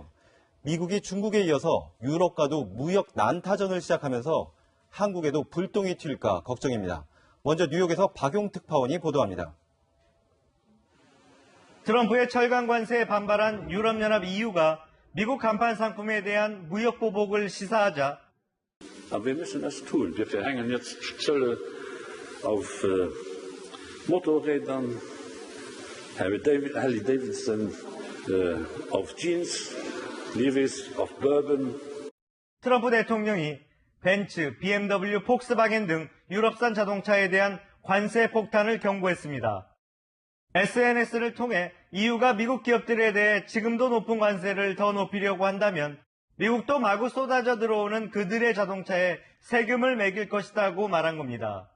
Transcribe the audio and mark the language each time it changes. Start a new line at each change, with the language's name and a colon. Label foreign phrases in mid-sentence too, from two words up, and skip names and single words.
Korean: 미국이 중국에 이어서 유럽과도 무역 난타전을 시작하면서 한국에도 불똥이 튈까 걱정입니다. 먼저 뉴욕에서 박용 특파원이 보도합니다. 트럼프의 철강 관세에 반발한 유럽연합 EU가 미국 간판 상품에 대한 무역 보복을 시사하자
German: Aber wir müssen das tun. Wir verhängen jetzt Zölle auf Motorrädern, Harley Davidson auf Jeans, Levi's auf Bourbon.
Korean: 트럼프 대통령이 벤츠, BMW, 폭스바겐 등 유럽산 자동차에 대한 관세 폭탄을 경고했습니다. SNS를 통해 EU가 미국 기업들에 대해 지금도 높은 관세를 더 높이려고 한다면 미국도 마구 쏟아져 들어오는 그들의 자동차에 세금을 매길 것이라고 말한 겁니다.